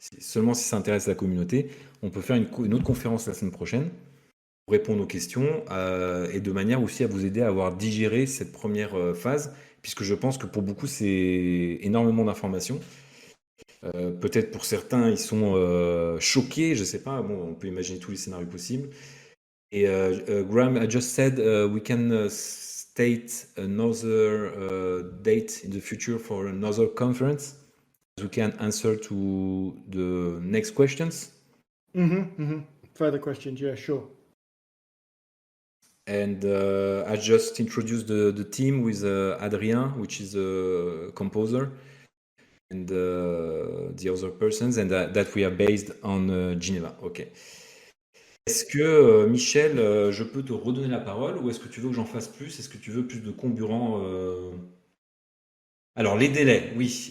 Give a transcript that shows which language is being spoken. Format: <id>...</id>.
<fr>Seulement si ça intéresse la communauté, on peut faire une autre conférence la semaine prochaine pour répondre aux questions et de manière aussi à vous aider à avoir digéré cette première phase, puisque je pense que pour beaucoup c'est énormément d'informations. Peut-être pour certains ils sont choqués, je sais pas, bon, on peut imaginer tous les scénarios possibles.</fr> <en>Et Graham I just said we can state another date in the future for another conference. We can answer to the next questions. Further questions, yeah, sure. And I just introduced the team with Adrien, which is a composer. and the other persons, and that we are based on Geneva.</en> <fr>Ok. Est-ce que, Michel, je peux te redonner la parole ou est-ce que tu veux que j'en fasse plus? Est-ce que tu veux plus de comburants Alors, les délais, oui.</fr>